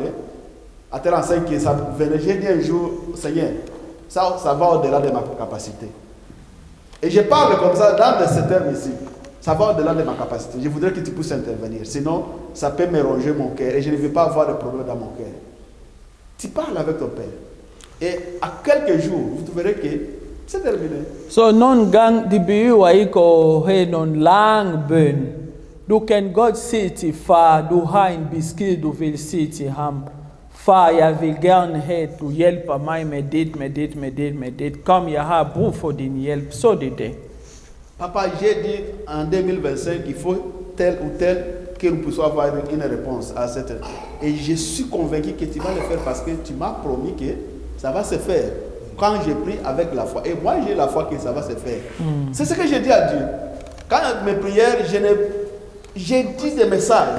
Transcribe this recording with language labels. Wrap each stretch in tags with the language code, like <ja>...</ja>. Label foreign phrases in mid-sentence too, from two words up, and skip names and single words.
<fr>À tel enseigne que ça venait, j'ai dit un jour, Seigneur, ça va au-delà de ma capacité. Et je parle comme ça dans ce terme ici. Ça va au-delà de ma capacité. Je voudrais que tu puisses intervenir. Sinon, ça peut me ronger mon cœur et je ne veux pas avoir de problème dans mon cœur. Tu parles avec ton Père. Et à quelques jours, vous verrez que c'est terminé.</fr> <sv>Så någon gång det behöver inte ha någon lång bön. Du kan gott säga till far, du har en besked du vill säga till honom. Far, jag vill gärna att du hjälper mig med det. Kom, jag har brug för din hjälp. Så det är det.</sv> <fr>Papa, j'ai dit en 2025 qu'il faut tel ou tel que nous puissions avoir une réponse à cette. Et je suis convaincu que tu vas le faire parce que tu m'as promis que ça va se faire. Quand j'ai pris avec la foi. Et moi, j'ai la foi que ça va se faire. C'est ce que j'ai dit à Dieu. Quand mes prières, j'ai dit des messages.</fr>